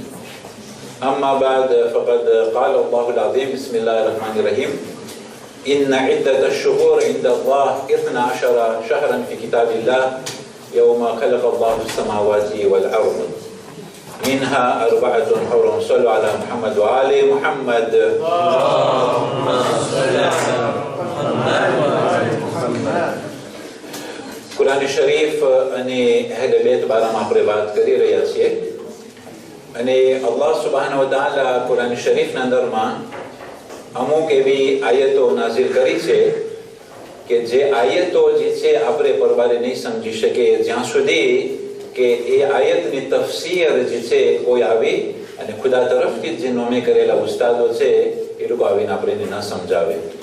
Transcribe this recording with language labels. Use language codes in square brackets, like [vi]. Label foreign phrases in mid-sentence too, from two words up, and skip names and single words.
[ar] أما بعد فقد قال الله العظيم بسم الله الرحمن الرحيم إن عدة الشهور عند الله 12 شهرا في كتاب الله يوم خلق الله السماوات والأرض منها 4 حرم. صلوا على محمد وآل محمد. اللهم صل على محمد وآل محمد. [gu] કુરાન શરીફ અને અહેલ બેત બારામાં આપણે વાત કરી રહ્યા છીએ અને [ar] الله سبحانه وتعالى [gu] કુરાન શરીફના અંદરમાં અમુક એવી આયતો નાઝિલ કરી છે કે જે આયતો જે છે આપણે પરવારે નહીં સમજી શકીએ જ્યાં સુધી કે એ આયતની તફસીર જે છે કોઈ આવી અને ખુદા તરફથી જે નોમે કરેલા ઉસ્તાદો છે એ લોકો આવીને આપણે ન સમજાવે.